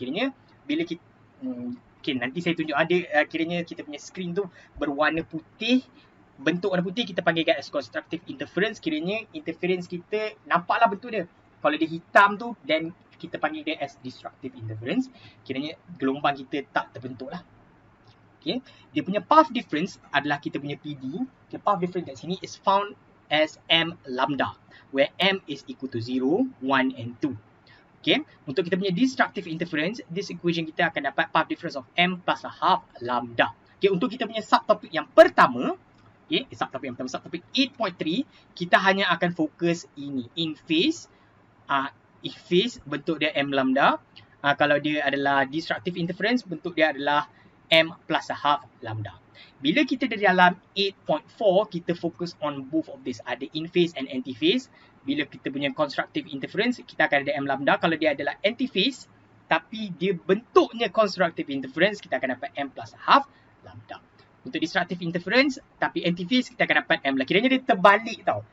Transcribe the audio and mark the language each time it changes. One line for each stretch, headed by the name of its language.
Malay: Kiranya, bila kita... Okay, nanti saya tunjuk ada kiranya kita punya screen tu berwarna putih, bentuk warna putih kita panggil
English: as constructive interference.
Malay: Kiranya interference kita nampaklah bentuk dia. Kalau dia hitam tu, then kita panggil dia
English: as destructive interference.
Malay: Kiranya gelombang kita tak terbentuk lah. Okay. Dia punya path difference adalah kita punya PD.
English: Okay, path difference
Malay: kat sini
English: is found as m lambda, where m is equal to 0, 1 and 2.
Malay: Okay. Untuk kita punya destructive interference, this equation kita akan dapat
English: path difference of m plus a half lambda.
Malay: Okay, untuk kita punya subtopik yang pertama, okay, subtopik 8.3, kita hanya akan fokus ini, in phase. In phase, bentuk dia m lambda. Kalau dia adalah destructive interference, bentuk dia adalah m plus a half lambda. Bila kita di dalam 8.4, kita fokus
English: on both of this.
Malay: Ada in phase and anti phase. Bila kita punya constructive interference, kita akan ada m lambda. Kalau dia adalah anti phase, tapi dia bentuknya constructive interference, kita akan dapat m plus a half lambda. Untuk destructive interference, tapi anti phase, kita akan dapat m lambda. Kiranya dia terbalik tau.